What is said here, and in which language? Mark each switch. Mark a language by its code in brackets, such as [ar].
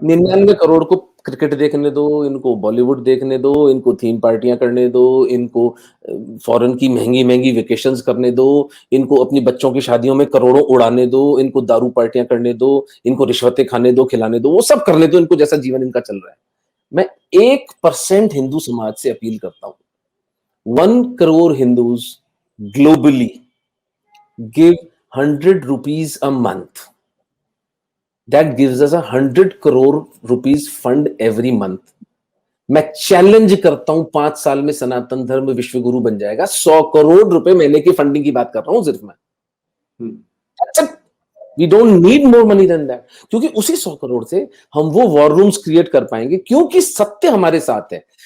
[hi] 99 करोड़ को क्रिकेट देखने दो, इनको बॉलीवुड देखने दो, इनको थीम पार्टियां करने दो, इनको फॉरेन की महंगी महंगी वेकेशंस करने दो, इनको अपनी बच्चों की शादियों में करोड़ों उड़ाने दो, इनको दारू पार्टियां करने दो, इनको रिश्वतें खाने दो, खिलाने दो, वो सब करने दो इनको, जैसा जीवन इनका चल रहा है। मैं 1% हिंदू समाज से अपील करता हूं, 1 crore Hindus [en] globally give 100 rupees a month. That gives us 100 crore rupees fund every month. [hi] मैं चैलेंज करता हूं 5 साल में सनातन धर्म विश्व गुरु बन जाएगा। 100 करोड़ रुपए महीने की फंडिंग की बात कर रहा हूं सिर्फ मैं। अच्छा, [en] we don't need more money than that, [hi] क्योंकि उसी 100 करोड़ से हम वो वॉर रूम्स क्रिएट कर पाएंगे, क्योंकि सत्य हमारे साथ है।